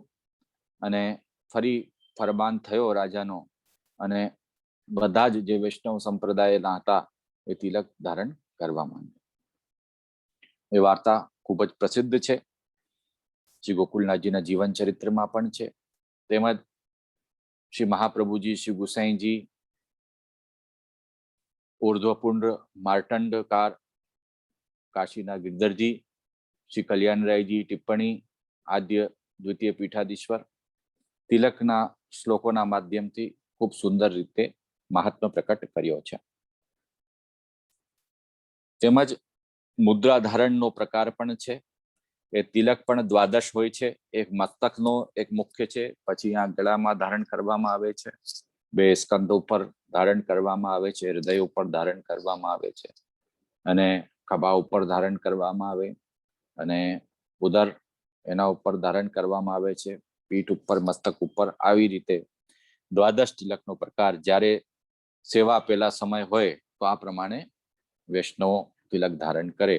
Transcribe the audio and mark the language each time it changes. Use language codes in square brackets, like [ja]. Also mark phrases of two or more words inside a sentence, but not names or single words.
[gu] અને ફરી ફરમાન થયો રાજાનો, અને બધા જ જે વૈષ્ણવ સંપ્રદાયના હતા એ તિલક ધારણ કરવા માંડ્યા. એ વાર્તા ખૂબ જ પ્રસિદ્ધ છે. શ્રી ગોકુલનાથજીના જીવન ચરિત્રમાં પણ છે, તેમજ શ્રી महाप्रभुजी, શ્રી ગુસાંઈજી, ઊર્ધ્વપુંડ માર્તંડકાર કાશીના ગિરધરજી, શ્રી કલ્યાણરાયજી ટિપ્પણી આદ્ય દ્વિતીય પીઠાધીશ્વર તિલકના શ્લોકોના માધ્યમથી ખૂબ સુંદર રીતે મહાત્મા પ્રકટ કર્યો છે। તેમજ મુદ્રા ધારણનો પ્રકાર પણ છે। એ તિલક પણ દ્વાદશ હોય છે। એક મસ્તકનો એક મુખ્ય છે, પછી આ ગળામાં ધારણ કરવામાં આવે છે, બે સ્કંદ ઉપર ધારણ કરવામાં આવે છે, હૃદય ઉપર ધારણ કરવામાં આવે છે, અને ખભા ઉપર ધારણ કરવામાં આવે, અને ઉદર એના ઉપર ધારણ કરવામાં આવે છે, પીઠ ઉપર, મસ્તક ઉપર, આવી રીતે દ્વાદશ તિલકનો પ્રકાર જ્યારે સેવા આપેલા સમય હોય તો આ પ્રમાણે વૈષ્ણવ તિલક ધારણ કરે।